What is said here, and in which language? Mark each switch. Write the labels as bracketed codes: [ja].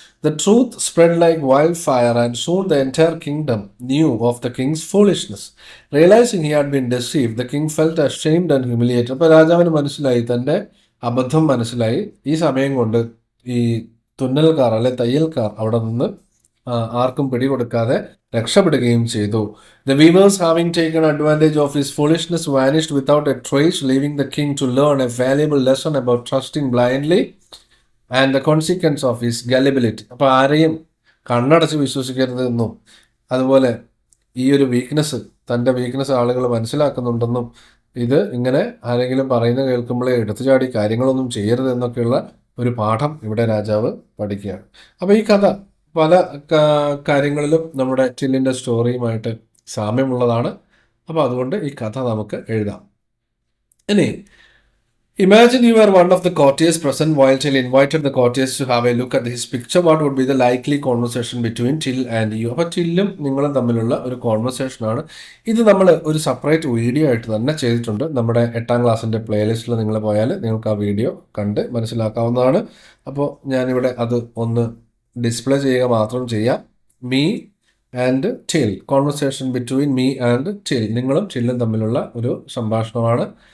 [en] The truth spread like wildfire and soon the entire kingdom knew of the king's foolishness. Realising he had been deceived the king felt ashamed and humiliated. [ml] അപ്പോൾ രാജാവിന് മനസ്സിലായി, തൻ്റെ അബദ്ധം മനസ്സിലായി. ഈ സമയം കൊണ്ട് ഈ തുന്നൽക്കാർ അല്ലെ തയ്യൽക്കാർ അവിടെ നിന്ന് ആർക്കും പിടികൊടുക്കാതെ രക്ഷപ്പെടുകയും ചെയ്തു. [en] The weavers having taken advantage of his foolishness vanished without a trace, leaving the king to learn a valuable lesson about trusting blindly and the consequence of his gullibility. [ml] അപ്പോൾ ആരെയും കണ്ണടച്ച് വിശ്വസിക്കരുതെന്നും അതുപോലെ ഈ ഒരു തൻ്റെ വീക്ക്നെസ് ആളുകൾ മനസ്സിലാക്കുന്നുണ്ടെന്നും ഇത് ഇങ്ങനെ ആരെങ്കിലും പറയുന്നത് കേൾക്കുമ്പോഴേ എടുത്തുചാടി കാര്യങ്ങളൊന്നും ചെയ്യരുതെന്നൊക്കെയുള്ള ഒരു പാഠം ഇവിടെ രാജാവ് പഠിക്കുകയാണ്. അപ്പോൾ ഈ കഥ പല കാര്യങ്ങളിലും നമ്മുടെ ടില്ലിൻ്റെ സ്റ്റോറിയുമായിട്ട് സാമ്യമുള്ളതാണ്. അപ്പോൾ അതുകൊണ്ട് ഈ കഥ നമുക്ക് എഴുതാം. [en] ഇനി imagine you are one of the courtiers present while Till invited the courtiers to have a look at his picture. What would be the likely conversation between Till and you? [ml] അപ്പോൾ ടില്ലും നിങ്ങളും തമ്മിലുള്ള ഒരു കോൺവെർസേഷനാണ് ഇത്. നമ്മൾ ഒരു സെപ്പറേറ്റ് വീഡിയോ ആയിട്ട് തന്നെ ചെയ്തിട്ടുണ്ട്. നമ്മുടെ 8ാം ക്ലാസ്സിൻ്റെ പ്ലേലിസ്റ്റിൽ നിങ്ങൾ പോയാൽ നിങ്ങൾക്ക് ആ വീഡിയോ കണ്ട് മനസ്സിലാക്കാവുന്നതാണ്. അപ്പോൾ ഞാനിവിടെ അത് ഒന്ന് ഡിസ്പ്ലേ ചെയ്യുക മാത്രം ചെയ്യാം. [en] me and Till, conversation between me and Till, [ml] നിങ്ങളും ടില്ലും തമ്മിലുള്ള ഒരു സംഭാഷണമാണ്.